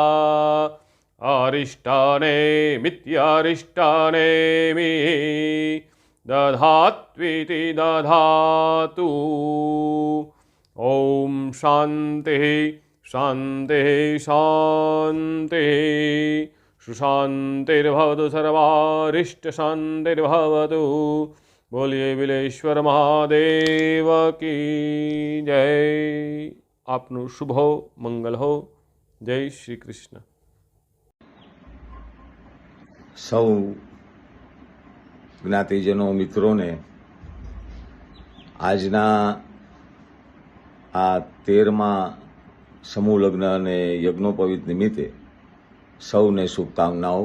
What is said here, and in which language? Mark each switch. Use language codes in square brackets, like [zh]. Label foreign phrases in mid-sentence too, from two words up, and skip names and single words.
[sa] अरिष्टनेमित्यरिष्टनेमिः दधात्विति दधातु ॐ शान्तिः [gu] शान्तिः [sa] शान्तिः सुशान्तिर्भवतु सर्वारिष्टशान्तिर्भवतु [hi] बोलिए बिलेश्वर महादेव की जय [gu] आपનું શુભ હો મંગલ હો જય શ્રી કૃષ્ણ સૌ જ્ઞાતિજનો મિત્રોને આજના આ 13મા સમૂહ લગ્ન અને યજ્ઞોપવિત નિમિત્તે સૌને શુભકામનાઓ.